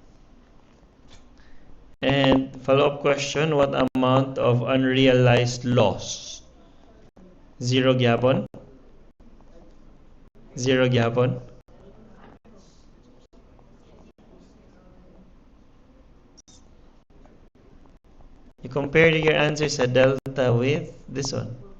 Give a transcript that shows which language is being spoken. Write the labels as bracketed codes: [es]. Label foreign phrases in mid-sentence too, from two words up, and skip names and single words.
[en] And follow-up question, what amount of unrealized loss? [ceb] Zero gyapon? Zero gyapon? [en] You compare your answers sa delta with this one.